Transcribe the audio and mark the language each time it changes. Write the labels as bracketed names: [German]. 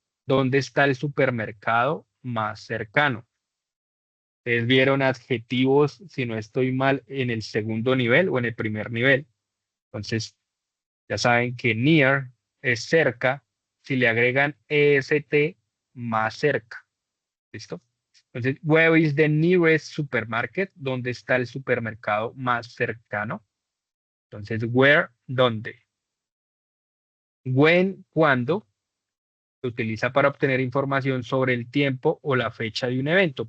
[Spanish] ¿Dónde está el supermercado más cercano? Ustedes vieron adjetivos, si no estoy mal, en el segundo nivel o en el primer nivel. Entonces, ya saben que near es cerca. Si le agregan EST, más cerca. ¿Listo? [English] Entonces, where is the nearest supermarket? [Spanish] ¿Dónde está el supermercado más cercano? Entonces, where, ¿dónde? When, ¿cuándo? Se utiliza para obtener información sobre el tiempo o la fecha de un evento.